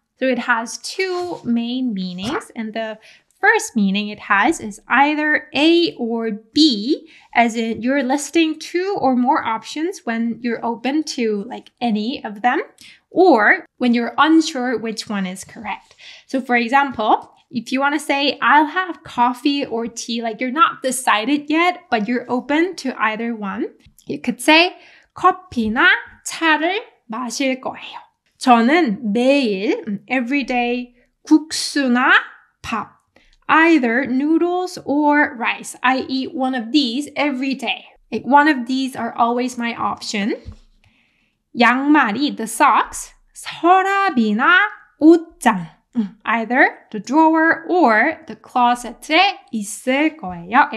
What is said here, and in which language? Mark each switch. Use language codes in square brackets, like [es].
[en] So it has 2 main meanings, and the first meaning it has is either A or B, as in you're listing 2 or more options when you're open to like any of them, or when you're unsure which one is correct. So for example, if you want to say, I'll have coffee or tea, like you're not decided yet, but you're open to either one, you could say, [ko] 커피나 차를 마실 거예요. 저는 매일, [en] every day, [ko] 국수나 밥. [en] Either noodles or rice. I eat one of these every day. Like one of these are always my option. 양말이, the socks. [ko] 서랍이나 옷장. [en] Either the drawer or the closet에 [ko] 있을 거예요.